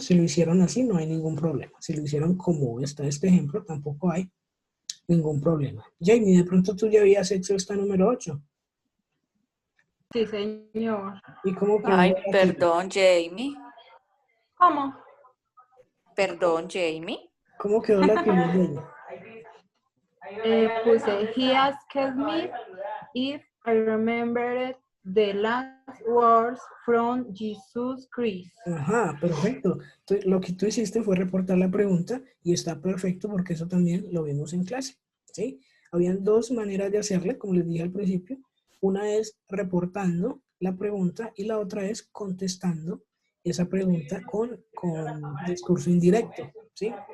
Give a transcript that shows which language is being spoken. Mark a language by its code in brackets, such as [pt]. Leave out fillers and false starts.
[es] Si lo hicieron así, no hay ningún problema. Si lo hicieron como está este ejemplo, tampoco hay ningún problema. Jamie, de pronto tú ya habías hecho esta número 8. Sí, señor. ¿Y cómo quedó Ay, la tuya? perdón, Jamie. ¿Cómo? Perdón, Jamie. ¿Cómo quedó la tuya, Jamie? [en] Puse, he asked me if I remembered the last words from Jesus Christ. [es] Ajá, perfecto. Lo que tú hiciste fue reportar la pregunta y está perfecto porque eso también lo vimos en clase, ¿sí? Habían dos maneras de hacerle, como les dije al principio. Una es reportando la pregunta y la otra es contestando esa pregunta con discurso indirecto, ¿sí?